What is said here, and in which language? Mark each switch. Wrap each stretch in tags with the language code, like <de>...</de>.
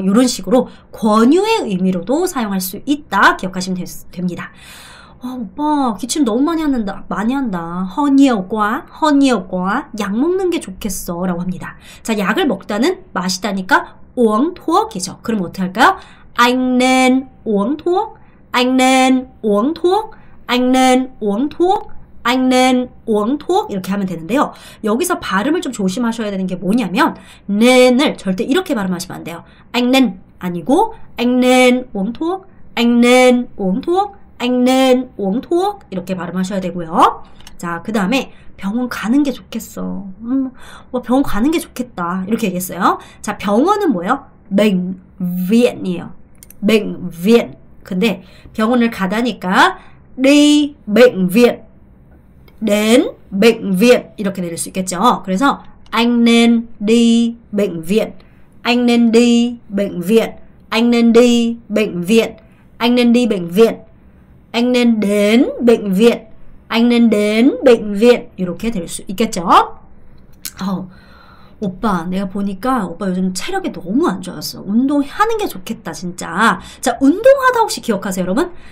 <ko>이런 식으로 권유의 의미로도 사용할 수 있다. 기억하시면 됩니다. 오빠 기침 너무 많이 한다. 허니어 과 약 먹는 게 좋겠어 라고 합니다. 자, 약을 먹다는 마시다니까</ko> <vi>uống thuốc</vi> <ko>이죠. 그럼 어떻게 할까요?</ko> <vi>anh nên uống thuốc, anh nên uống thuốc, anh nên uống thuốc, anh nên uống thuốc</vi> <ko>이렇게 하면 되는데요. 여기서 발음을 좀 조심하셔야 되는 게 뭐냐면 nen을 절대 이렇게 발음하시면 안 돼요.</ko> <vi>anh nên</vi> <ko>아니고</ko> <vi>anh nên uống thuốc, anh nên uống thuốc, anh nên uống thuốc</vi> <ko>이렇게 발음하셔야 되고요. 자, 그 다음에 병원 가는 게 좋겠어. 병원 가는 게 좋겠다. 이렇게 얘기했어요. 자, 병원은 뭐예요?</ko> <vi>bệnh viện</vi> <ko>이에요.</ko> <vi>bệnh viện.</vi> <ko>근데 병원을 가다니까</ko> <vi>đi bệnh viện, đến bệnh viện</vi> <ko>이렇게 내릴 수 있겠죠.</ko> <vi>그래서 anh nên đi bệnh viện, anh nên đi bệnh viện, anh nên đi bệnh viện, anh nên đi bệnh viện, anh nên đến bệnh viện, anh nên đến bệnh viện</vi> <ko>이렇게 될 수 있겠죠. 오빠 내가 보니까 오빠 요즘 체력이 너무 안 좋았어. 운동하는 게 좋겠다 진짜. 자, 운동하다 혹시 기억하세요 여러분?</ko>